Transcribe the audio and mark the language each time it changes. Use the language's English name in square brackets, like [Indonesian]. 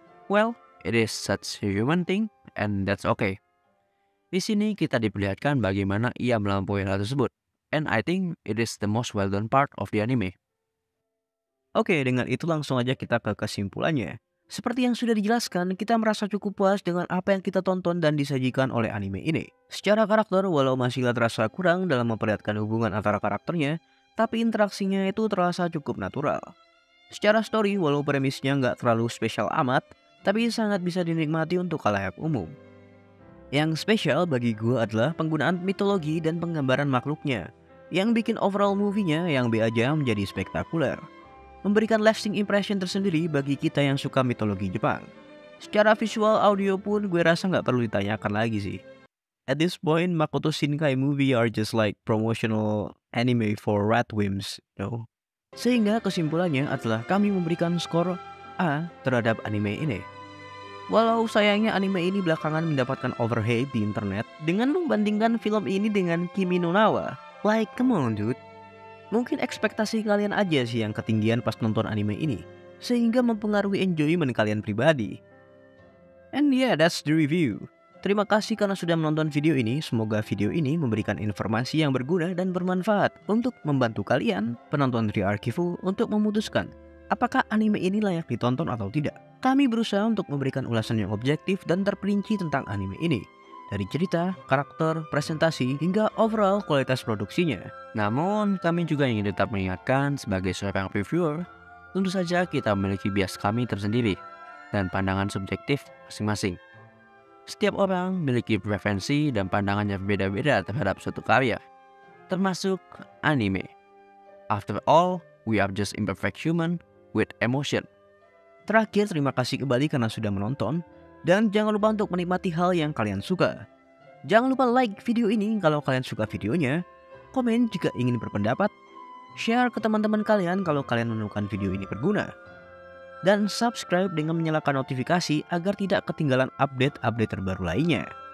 [English] Well, it is such a human thing and that's okay. [Indonesian] Di sini kita diperlihatkan bagaimana ia melampaui hal tersebut. [English] And I think it is the most well done part of the anime. [Indonesian] Oke, dengan itu langsung aja kita ke kesimpulannya. Seperti yang sudah dijelaskan, kita merasa cukup puas dengan apa yang kita tonton dan disajikan oleh anime ini. Secara karakter, walau masihlah terasa kurang dalam memperlihatkan hubungan antara karakternya, tapi interaksinya itu terasa cukup natural. Secara story, walau premisnya nggak terlalu spesial amat, tapi sangat bisa dinikmati untuk khalayak umum. Yang spesial bagi gue adalah penggunaan mitologi dan penggambaran makhluknya, yang bikin overall movie-nya yang B aja menjadi spektakuler. Memberikan lasting impression tersendiri bagi kita yang suka mitologi Jepang. Secara visual audio pun gue rasa nggak perlu ditanyakan lagi sih. [English] At this point, Makoto Shinkai movie are just like promotional anime for ratwimps, you know. [Indonesian] Sehingga kesimpulannya adalah kami memberikan skor A terhadap anime ini. Walau sayangnya anime ini belakangan mendapatkan overhate di internet dengan membandingkan film ini dengan Kimi no Na wa. [English] Like, come on dude. [Indonesian] Mungkin ekspektasi kalian aja sih yang ketinggian pas nonton anime ini, sehingga mempengaruhi enjoyment kalian pribadi. [English] And yeah, that's the review. [Indonesian] Terima kasih karena sudah menonton video ini. Semoga video ini memberikan informasi yang berguna dan bermanfaat untuk membantu kalian, penonton Re-Archivu, untuk memutuskan apakah anime ini layak ditonton atau tidak. Kami berusaha untuk memberikan ulasan yang objektif dan terperinci tentang anime ini. Dari cerita, karakter, presentasi, hingga overall kualitas produksinya. Namun, kami juga ingin tetap mengingatkan sebagai seorang reviewer, tentu saja kita memiliki bias kami tersendiri dan pandangan subjektif masing-masing. Setiap orang memiliki preferensi dan pandangan yang berbeda-beda terhadap suatu karya, termasuk anime. [English] After all, we are just imperfect human with emotion. [Indonesian] Terakhir, terima kasih kembali karena sudah menonton. Dan jangan lupa untuk menikmati hal yang kalian suka. Jangan lupa like video ini kalau kalian suka videonya. Komen jika ingin berpendapat. Share ke teman-teman kalian kalau kalian menemukan video ini berguna. Dan subscribe dengan menyalakan notifikasi agar tidak ketinggalan update-update terbaru lainnya.